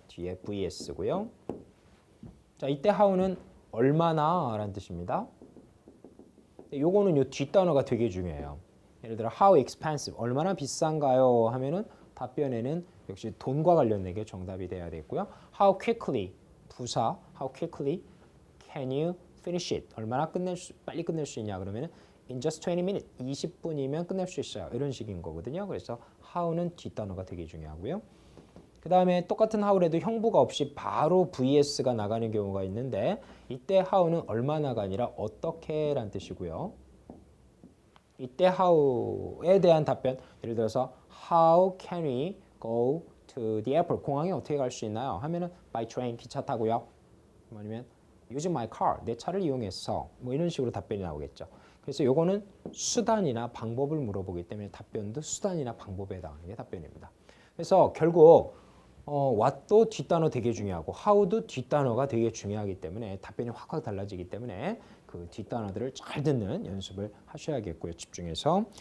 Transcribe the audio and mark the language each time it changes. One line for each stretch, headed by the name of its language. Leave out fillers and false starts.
Korean: 뒤에 vs고요. 자, 이때 how는 얼마나 라는 뜻입니다. 요거는 요 뒷단어가 되게 중요해요. 예를 들어
English: how expensive,
Korean: 얼마나 비싼가요 하면은 답변에는 역시 돈과 관련된 게 정답이 돼야 되고요.
English: How quickly, 부사, how quickly can you finish it?
Korean: 얼마나 빨리 끝낼 수 있냐 그러면은
English: in just 20 minutes,
Korean: 20분이면 끝낼 수 있어요. 이런 식인 거거든요. 그래서 how는 뒷단어가 되게 중요하고요. 그 다음에 똑같은 how래도 형부가 없이 바로 vs가 나가는 경우가 있는데, 이때 how는 얼마나가 아니라 어떻게 라는 뜻이고요. 이때 how에 대한 답변, 예를 들어서
English: How can we go to the airport?
Korean: 공항에 어떻게 갈 수 있나요? 하면은
English: by train,
Korean: 기차 타고요. 아니면
English: using my car,
Korean: 내 차를 이용해서 뭐 이런 식으로 답변이 나오겠죠. 그래서 요거는 수단이나 방법을 물어보기 때문에 답변도 수단이나 방법에 해당하는 게 답변입니다. 그래서 결국 what도 뒷단어 되게 중요하고 how도 뒷단어가 되게 중요하기 때문에 답변이 확 달라지기 때문에 그 뒷단어들을 잘 듣는 연습을 하셔야겠고요. 집중해서.